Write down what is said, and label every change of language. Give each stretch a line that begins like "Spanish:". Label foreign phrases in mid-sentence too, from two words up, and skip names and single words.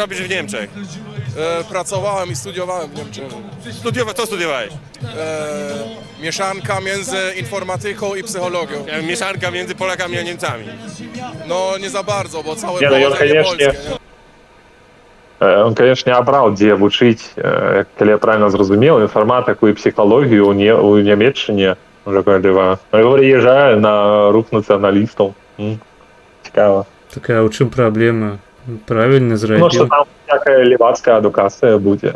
Polish: robisz w Niemczech? Pracowałem i studiowałem w Niemczech. Co studiowałeś? Mieszanka między informatyką i psychologią. Mieszanka między Polakami a Niemcami. No, nie za bardzo, bo całe Nie, no i on pochodzenie koniecznie- polskie. Nie?
Russian: Он, конечно,
Belarusian: абраў, дзе вучыць, калі я правильно зразумеў, інфарматыку і псіхалогію у Нямецчыне. Уже калі прыязджае на рух нацыяналістаў. Цікава. Так, а ў чым праблема? Правільна Ну, што зрабіў. там
Russian: всякая левацкая
Belarusian: адукацыя будзе.